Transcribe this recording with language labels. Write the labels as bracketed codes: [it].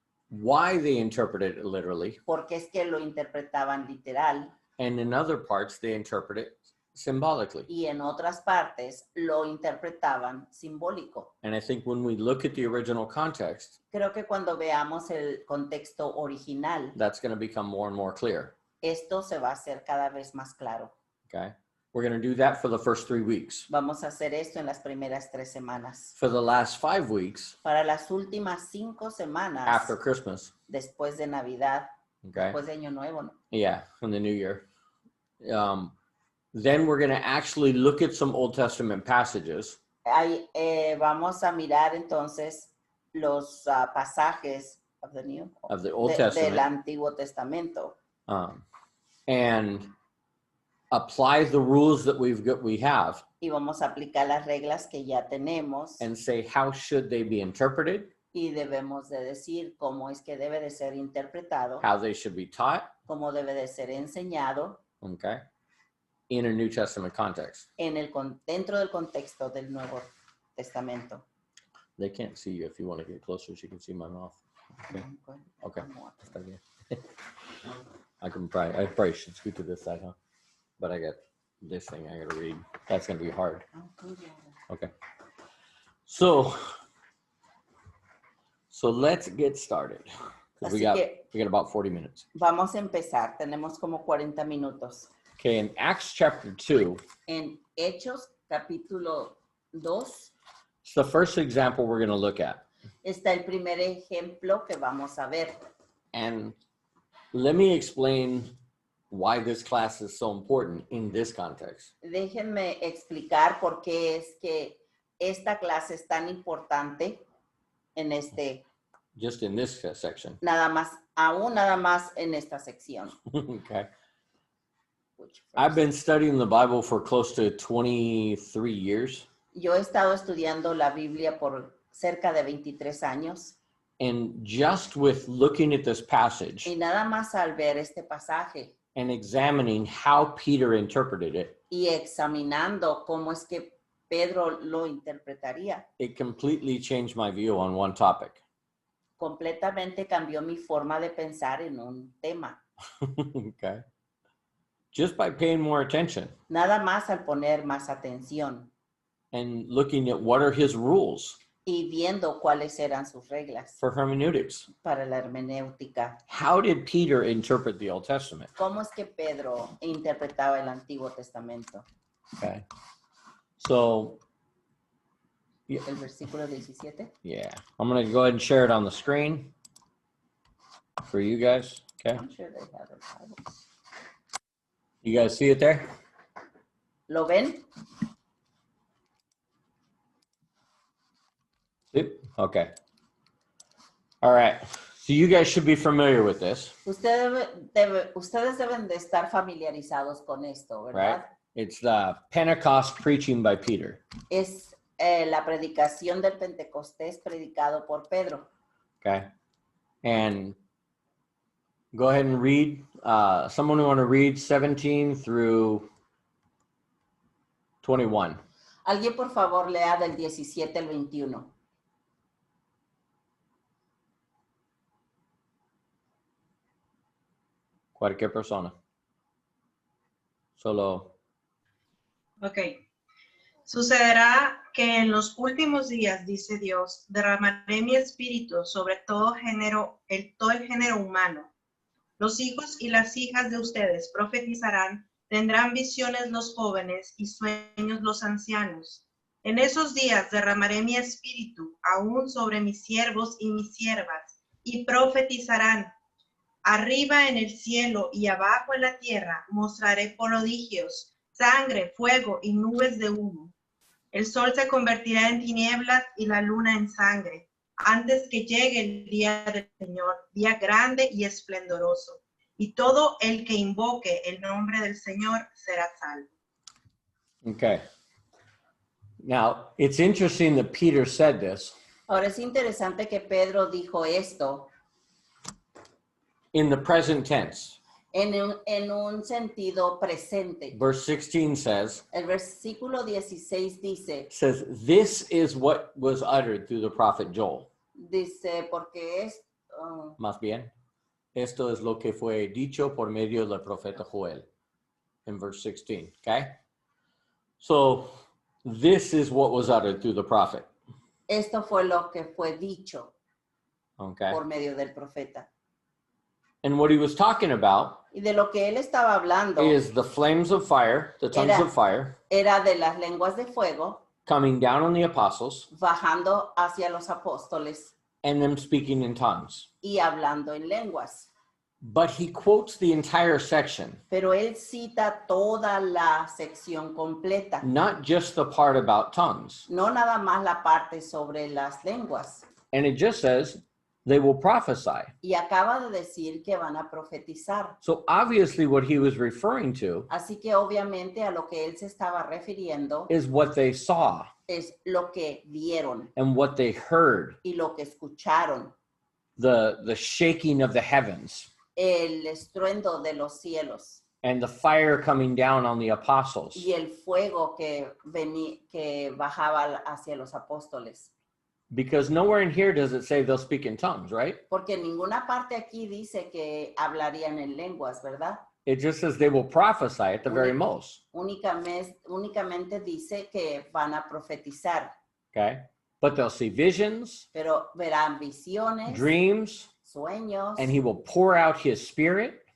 [en] why they interpreted it literally, [es] por qué es que lo interpretaban literal [en] and in other parts they interpret it symbolically. [es] y en otras partes lo interpretaban simbólico. [en] And I think when we look at the original context, [es] Creo que cuando veamos el contexto original, [en] that's going to become more and more clear. [es] esto se va a hacer cada vez más claro. [en] Okay, we're going to do that for the first 3 weeks. [es] Vamos a hacer esto en las primeras 3 semanas. [en] For the last 5 weeks [es] Para las últimas 5 semanas, [en] after Christmas, [es] después de Navidad, [en] okay, [es] después de Año Nuevo, ¿no? [en] yeah, in the new year, then we're going to actually look at some Old Testament passages [es] Ahí, vamos a mirar entonces los pasajes [en] of the Old [es] del [en] Testament [es] Antiguo Testamento [en] and apply the rules that we have [es] y vamos a aplicar las reglas que ya tenemos [en] and say how should they be interpreted, [es] y debemos de decir cómo es que debe de ser interpretado, [en] how they should be taught, [es] cómo debe de ser enseñado [en] okay, in a New Testament context. [es] dentro del contexto del Nuevo Testamento. [en] They can't see you. If you want to get closer, she can see my mouth. Okay. [es] Está bien. [en] I probably should scoot to this side, huh? But I got this thing I gotta read. That's gonna be hard. Okay. So let's get started. 'Cause we got about 40 minutes. [es] Vamos a empezar. Tenemos como 40 minutos. [en] Okay, in Acts chapter 2, [es] En Hechos, capítulo 2, [en] it's the first example we're gonna look at. [es] está el primer ejemplo que vamos a ver. [en] And let me explain why this class is so important in this context. [es] Déjenme explicar por qué es que esta clase es tan importante en [en] Just in this section. [es] nada más en esta sección. [en] Okay. I've been studying the Bible for close to 23 years. [es] Yo he estado estudiando la Biblia por cerca de 23 años. [en] And just with looking at this passage [es] Y nada más al ver este pasaje [en] and examining how Peter interpreted it, [es] y examinando cómo es que Pedro lo interpretaría, [en] it completely changed my view on one topic. [es] completamente cambió mi forma de pensar en un tema. [en] Okay. Just by paying more attention [es] Nada más al poner más atención [en] and looking at what are his rules [es] y viendo cuáles eran sus reglas [en] for hermeneutics. [es] para la hermenéutica. [en] How did Peter interpret the Old Testament? [es] ¿Cómo es que Pedro interpretaba el Antiguo Testamento? [en] Okay. So, [es] El versículo 17. [en] yeah, I'm going to go ahead and share it on the screen for you guys. Okay. I'm sure they have it. You guys see it there? [es] ¿Lo ven? [en] Yep. Okay. All right. So you guys should be familiar with this, [es] Ustedes deben de estar familiarizados con esto, ¿verdad? [en] right? It's the Pentecost preaching by Peter. [es] Es la predicación del Pentecostés predicado por Pedro. [en] Okay. And go ahead and read. Someone who want to read 17 through 21. [es] Alguien por favor lea del 17 al 21. Cualquier persona. Solo. Ok. Sucederá que en los últimos días, dice Dios, derramaré mi espíritu sobre todo el género humano. Los hijos y las hijas de ustedes profetizarán, tendrán visiones los jóvenes y sueños los ancianos. En esos días derramaré mi espíritu aún sobre mis siervos y mis siervas, y profetizarán. Arriba en el cielo y abajo en la tierra mostraré prodigios, sangre, fuego y nubes de humo. El sol se convertirá en tinieblas y la luna en sangre, antes que llegue el día del Señor, día grande y esplendoroso. Y todo el que invoque el nombre del Señor será salvo. [en] Okay. Now, it's interesting that Peter said this [es] Ahora es interesante que Pedro dijo esto [en] in the present tense. [es] en un sentido presente. [en] Verse 16 says, [es] El versículo 16 [en] says, this is what was uttered through the prophet Joel. [es] dice, porque es, Más bien, esto es lo que fue dicho por medio del profeta Joel. [en] In verse 16, okay? So, this is what was uttered through the prophet. [es] esto fue lo que fue dicho [en] Okay? [es] por medio del profeta. [en] And what he was talking about [es] Y de lo que él estaba hablando [en] is the flames of fire, the tongues of fire, [es] era de las lenguas de fuego [en] coming down on the apostles [es] bajando hacia los apóstoles [en] and them speaking in tongues. [es] y hablando en lenguas. [en] But he quotes the entire section, [es] Pero él cita toda la sección completa, [en] not just the part about tongues. [es] no nada más la parte sobre las lenguas. [en] And it just says, they will prophesy. [es] Y acaba de decir que van a profetizar. [en] So obviously what he was referring to [es] Así que obviamente a lo que él se estaba refiriendo [en] is what they saw [es] es lo que vieron [en] and what they heard, [es] y lo que escucharon, [en] the shaking of the heavens [es] el estruendo de los cielos [en] and the fire coming down on the apostles. [es] y el fuego que bajaba hacia los apóstoles. [en] Because nowhere in here does it say they'll speak in tongues, right? [es] Porque en ninguna parte aquí dice que hablarían en lenguas, ¿verdad? [en] It just says they will prophesy at the very most. [es] Únicamente dice que van a profetizar, [en] Okay? But they'll see visions, [es] pero verán visiones, [en] dreams, [es] sueños, [en] and he will pour out his spirit,